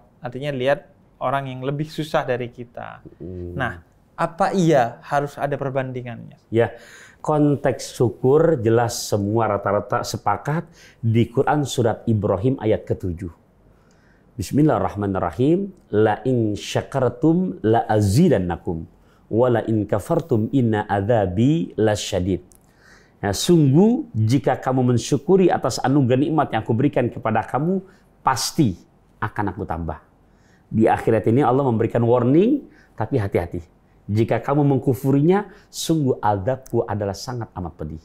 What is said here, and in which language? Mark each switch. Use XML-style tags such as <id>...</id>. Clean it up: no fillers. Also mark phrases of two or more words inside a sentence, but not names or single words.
<id>Artinya lihat orang yang lebih susah dari kita. Nah, apa iya harus ada perbandingannya? Ya, konteks syukur jelas semua rata-rata sepakat di Quran surat Ibrahim ayat ke-7. Bismillahirrahmanirrahim.</id> <ar>لئن شكرتم لأزيدنكم ولئن كفرتم إن عذابي لشديد.</ar> <id>Ya, sungguh jika kamu mensyukuri atas anugerah nikmat yang aku berikan kepada kamu, pasti akan aku tambah. Di akhirat ini Allah memberikan warning, tapi hati-hati. Jika kamu mengkufurinya, sungguh azabku adalah sangat amat pedih.</id>